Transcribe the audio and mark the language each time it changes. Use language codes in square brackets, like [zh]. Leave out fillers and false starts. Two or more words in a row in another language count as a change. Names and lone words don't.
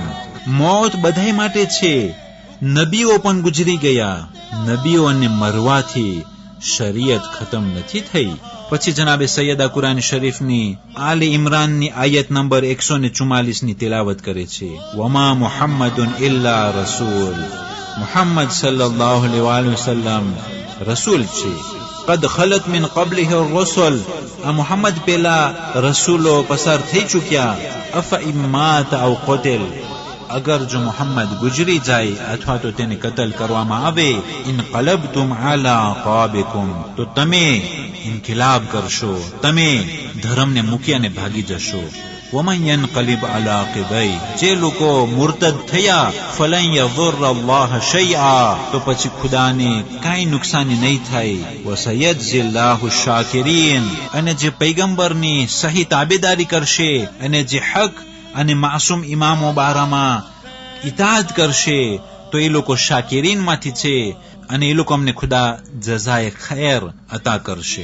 [gu] મોત બધાય માટે છે, નબીઓ પણ ગુજરી ગયા, નબીઓને મરવાથી શરીયત ખતમ નથી થઈ. પછી જનાબે સૈયદા કુરાન શરીફની આલે ઇમરાનની આયત નંબર 144 ની તિલાવત કરે છે. [ar] وما محمد إلا رسول, [gu] મુહમ્મદ [ar] صلى الله عليه وسلم [gu] રસૂલ છે. [ar] قد خلت من قبله الرسل, [gu] આ મુહમ્મદ પેલા રસૂલો પસાર થઈ ચૂક્યા. [ar] أفإن مات أو قتل, [gu] અગર જો મુહમ્મદ ગુજરી જાય અથવા તો તેને કતલ કરવામાં આવે. [ar] انقلبتم على أعقابكم, [gu] તો તમે ઇન્કિલાબ કરશો, તમે ધર્મને મૂકી અને ભાગી જશો. [ar] ومن ينقلب على عقبيه, [gu] જે લોકો મુર્તદ થયા [ar] فلن يضر الله شيئا, [gu] તો પછી ખુદાને કાંઈ નુકસાની નહીં થાય. [ar] وسيجزي الله الشاكرين, [gu] અને જે પૈગંબરની સહી તાબેદારી કરશે અને જે હક અને માસૂમ ઇમામો બારામાં ઇતાઅત કરશે તો એ લોકો શાકિરીન માંથી છે અને એ લોકો અમને ખુદા જઝાએ ખૈર અતા કરશે.